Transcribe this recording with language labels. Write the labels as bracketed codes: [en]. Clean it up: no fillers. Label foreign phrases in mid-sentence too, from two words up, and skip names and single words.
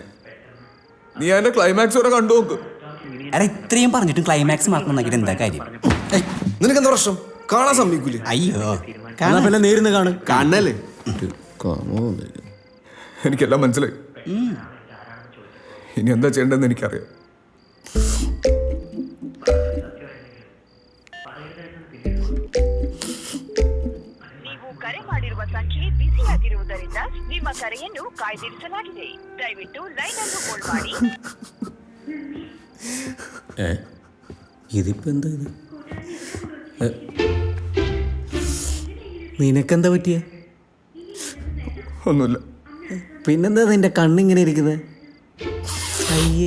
[ml] നീ അതിന്റെ ക്ലൈമാക്സ് വരെ കണ്ടു നോക്ക്. അരെ ഇത്രയും പറഞ്ഞിട്ടും ക്ലൈമാക്സ് മാത്രം നോക്കിയിട്ട് എന്താ കാര്യം? നിനക്ക് എന്താ പ്രശ്നം? കാണാൻ സമ്മതിക്കൂലേ? അയ്യോ കാണാൻ പിന്നെ നേരിന്ന് കാണല്ലേ? എനിക്കെല്ലാം മനസ്സിലായി. ഇനി എന്താ ചെയ്യേണ്ടതെന്ന് എനിക്കറിയാം. [kn] ನೀವು ಕರೆ ಮಾಡಿರುವ ಸಂಖ್ಯೆ ಬಿಸಿಯಾಗಿರುವುದರಿಂದ ನಿಮ್ಮ ಕರೆಯನ್ನು ಕಾಯ್ದಿರಿಸಲಾಗಿದೆ. ದಯವಿಟ್ಟು ಲೈನ್ ಅನ್ನು ಹೋಲ್ಡ್ ಮಾಡಿ. [ml] ഇതിപ്പോ എന്താ ഇത്? നിനക്കെന്താ പറ്റിയേ? ഒന്നുമില്ല. പിന്നെന്താ നിന്റെ കണ്ണിങ്ങനെ ഇരിക്കുന്നത്? അയ്യേ